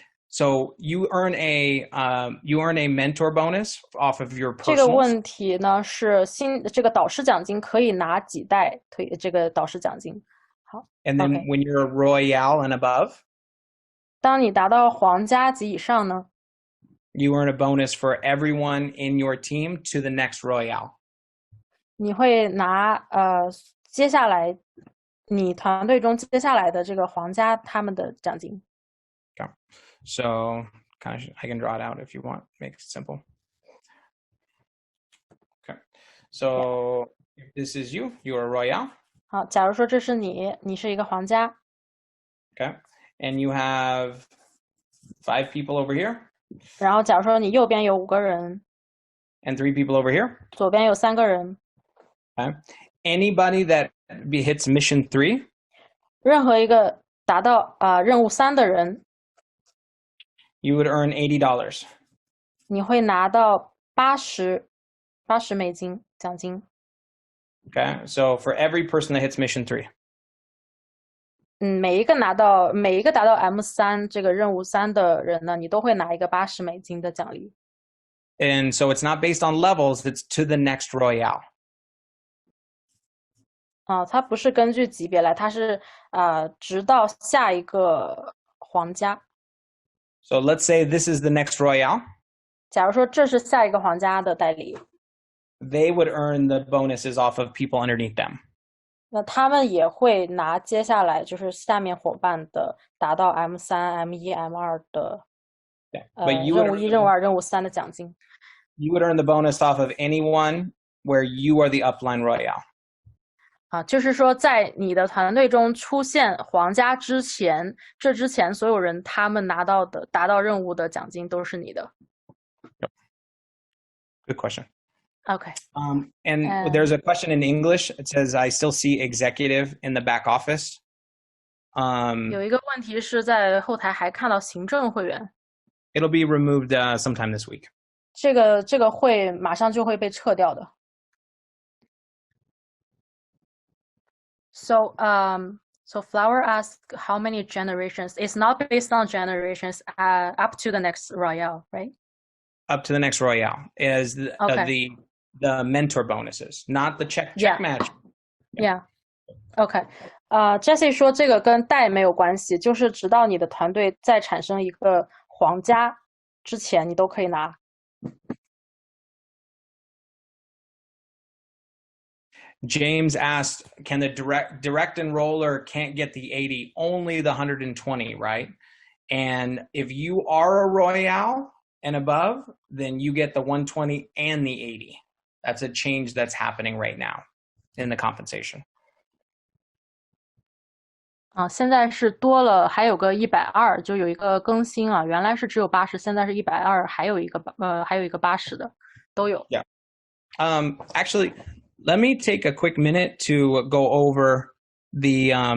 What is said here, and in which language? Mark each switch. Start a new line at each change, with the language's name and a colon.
English: So you earn a mentor bonus off of your personal.
Chinese: 这个问题呢是这个导师奖金可以拿几代这个导师奖金。好。
English: And then when you're a Royale and above.
Chinese: 当你达到皇家级以上呢
English: You earn a bonus for everyone in your team to the next Royale.
Chinese: 你会拿接下来你团队中接下来的这个皇家他们的奖金。
English: Okay. So I can draw it out if you want. Make it simple. Okay. So if this is you, you're a Royale.
Chinese: 好，假如说这是你是一个皇家。
English: Okay. And you have 5 people over here.
Chinese: 然后假如说你右边有5个人。
English: And 3 people over here.
Chinese: 左边有3个人。
English: Okay. Anybody that hits mission 3.
Chinese: 任何一个达到任务3的人。
English: You would earn $80.
Chinese: 你会拿到80美金奖金。
English: Okay, so for every person that hits mission 3.
Chinese: 每一个达到 M3 这个任务3的人呢，你都会拿一个80美金的奖励。
English: And so it's not based on levels, it's to the next Royale.
Chinese: 它不是根据级别来，它是直到下一个皇家。
English: So let's say this is the next Royale.
Chinese: 假如说这是下一个皇家的代理。
English: They would earn the bonuses off of people underneath them.
Chinese: 那他们也会拿接下来就是下面伙伴的达到 M3、M1、M2 的任务1、任务2、任务3的奖金。
English: You would earn the bonus off of anyone where you are the upline Royale.
Chinese: 就是说在你的团队中出现皇家之前，这之前所有人他们拿到的达到任务的奖金都是你的。
English: Yep. Good question. Okay. And there's a question in English. It says, I still see executive in the back office.
Chinese: 有一个问题是在后台还看到行政会员。
English: It'll be removed sometime this week.
Chinese: 这个会马上就会被撤掉的。
English: So Flower asked how many generations. It's not based on generations. Up to the next royale, right? Up to the next royale is the mentor bonuses, not the check match. Yeah. OK.
Chinese: Jessie 说这个跟代没有关系，就是直到你的团队再产生一个皇家之前，你都可以拿。
English: James asked, can the direct enroller can't get the 80, only the 120, right? And if you are a royale and above, then you get the 120 and the 80. That's a change that's happening right now in the compensation.
Chinese: 现在是多了，还有个120，就有一个更新啊。原来是只有80，现在是120，还有一个80的，都有。
English: Yeah. Actually, let me take a quick minute to go over the.